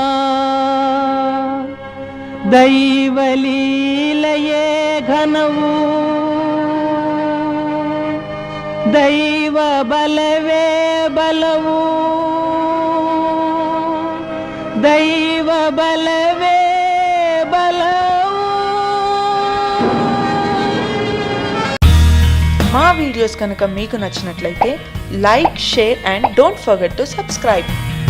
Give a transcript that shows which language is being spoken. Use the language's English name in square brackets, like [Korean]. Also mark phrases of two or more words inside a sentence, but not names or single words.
[Kannada] ದೈವಲೀಲೆಯೇ ಘನವು, ದೈವ ಬಲವೇ ಬಲವು, ದೈವ ಬಲವೇ ಬಲವು. [Telugu] మా వీడియోస్ కనుక మీకు నచ్చినట్లయితే [English] like, share and don't forget to subscribe.